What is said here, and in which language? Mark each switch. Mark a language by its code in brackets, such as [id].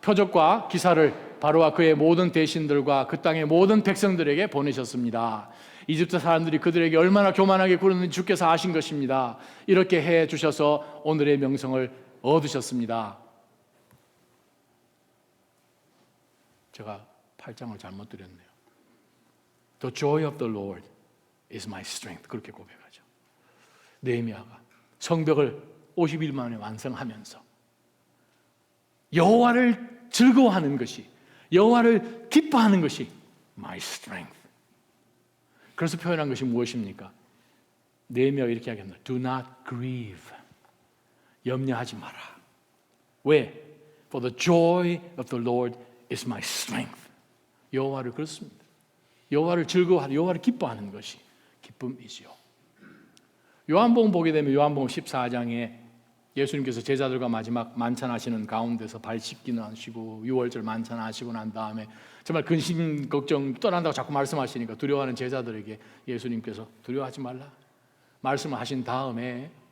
[ko] 표적과 기사를 바로와 그의 모든 대신들과 그 땅의 모든 백성들에게 보내셨습니다. 이집트 사람들이 그들에게 얼마나 교만하게 굴었는지 주께서 아신 것입니다. 이렇게 해 주셔서 오늘의 명성을 얻으셨습니다. 제가 8장을 잘못 드렸네요. [en] The joy of the Lord is my strength. [ko] 그렇게 고백하죠. 느헤미야가 성벽을 50일 만에 완성하면서 여호와를 즐거워하는 것이, 여호와를 기뻐하는 것이 [en] my strength. [ko] 그래서 표현한 것이 무엇입니까? 느헤미야가 이렇게 하겠습니다. [en] Do not grieve. [ko] 염려하지 마라. 왜? [en] For the joy of the Lord is my strength. [ko] 여호와를 그렇습니다. 여호와를 즐거워하는, 여호와를 기뻐하는 것이 기쁨이지요. 요한복음 보게 되면 요한복음 14장에 예수님께서 제자들과 마지막 만찬하시는 가운데서 발 씻기는 하시고 유월절 만찬하시고 난 다음에 정말 근심 걱정 떠난다고 자꾸 말씀하시니까 두려워하는 제자들에게 예수님께서 두려워하지 말라 말씀을 하신 다음에